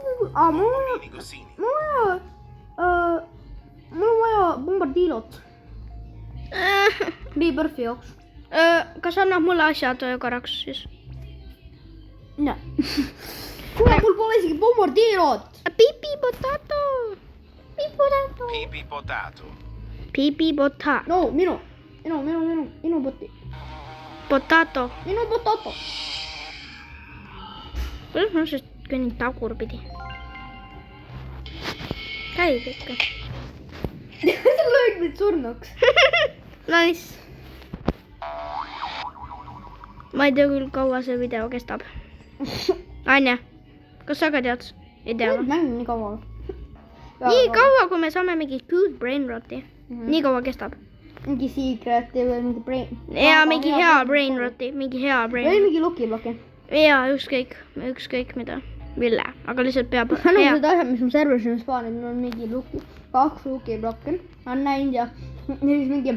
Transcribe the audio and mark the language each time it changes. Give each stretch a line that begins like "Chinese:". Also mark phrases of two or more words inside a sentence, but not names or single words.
Estonian: Mul on vaja bombardilot. Rebirthi jaoks. Kas annab mulle asjad korraks siis? Näe. Kuule, mul pole isegi bombardilot. Pipi potato. Pipi potato. Pipi potato. No, minu poti. Potato. minu potato. Kuidas ma just kõnnin tagurpidi? Käib ikka. sa lööd mind surnuks. Nice. Ma ei tea küll, kaua see video kestab. Anja, kas sa ka tead? Ei tea või? Mäng nii kaua. Nii kaua, kui me saame mingi
English: good brain roti.
Estonian: Nii kaua kestab. Mingi secret'i või mingi brain. Ja mingi hea
English: brain roti.
Estonian: Mingi hea brain või roti. mingi lukibloki. Ja ükskõik mida. Mille, aga lihtsalt peab Need hea. asjad, mis ma serveris on spaaninud, mul on mingi 2 lukiblokke. On näinud ja siis mingi...